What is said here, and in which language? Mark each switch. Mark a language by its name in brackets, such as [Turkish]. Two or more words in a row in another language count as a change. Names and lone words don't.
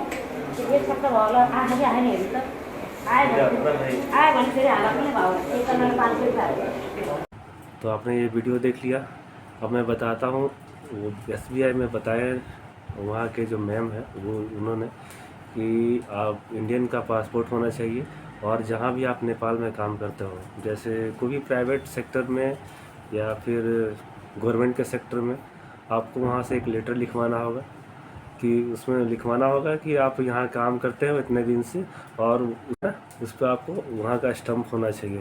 [Nepali] एक सप्ताह भयो होला, आखिरी आएन हेर्नु त आयो भने फेरि हाल पनि भयो 500 रुपियाँ। [Hindi] तो आपने ये वीडियो देख लिया। अब मैं बताता हूँ, वो SBI में बताए वहाँ के जो मैम है वो उन्होंने कि आप इंडियन का पासपोर्ट होना चाहिए, और जहाँ भी आप नेपाल में काम करते हो, जैसे कोई भी [English] private sector [Hindi] में या फिर गवर्नमेंट के सेक्टर में, आपको वहाँ से एक लेटर लिखवाना होगा कि उसमें लिखवाना होगा कि आप यहाँ काम करते हो इतने दिन से, और उस पर आपको वहाँ का स्टम्प होना चाहिए।